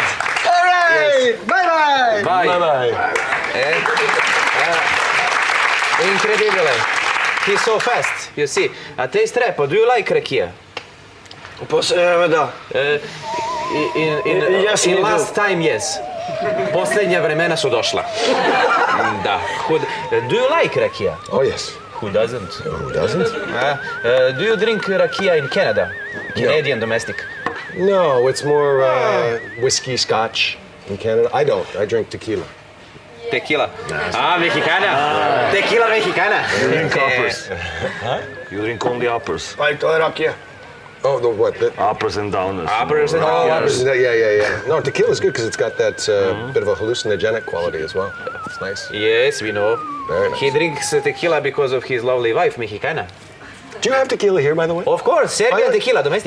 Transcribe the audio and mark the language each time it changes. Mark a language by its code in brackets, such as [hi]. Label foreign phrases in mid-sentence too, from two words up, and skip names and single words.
[en] All right. Yes. Bye-bye. Bye. Bye-bye. Incredible. He's so fast, you see. Taste repo, do you like rakia? [sr] Da. [en] In last time, yes. [sr] Posljednja vremena su došla. Da. [en] Do you like rakia? Oh, yes. Who doesn't? Who doesn't? Do you drink rakia in Canada? Canadian domestic? No, it's more whiskey, scotch in Canada. I don't. I drink tequila. Tequila. Mexicana. [es] Tequila mexicana. [en] You drink uppers. You drink only uppers. [sr] Pa i to je rakija. [en] Oh, the what? Uppers and downers. Uppers and Oh, downers. yeah. No, tequila's good because it's got that bit of a hallucinogenic quality as well. It's nice. Yes, we know. Very nice. He drinks tequila because of his lovely wife, Mexicana. Do you have tequila here, by the way? Of course, Serbian tequila, domestic.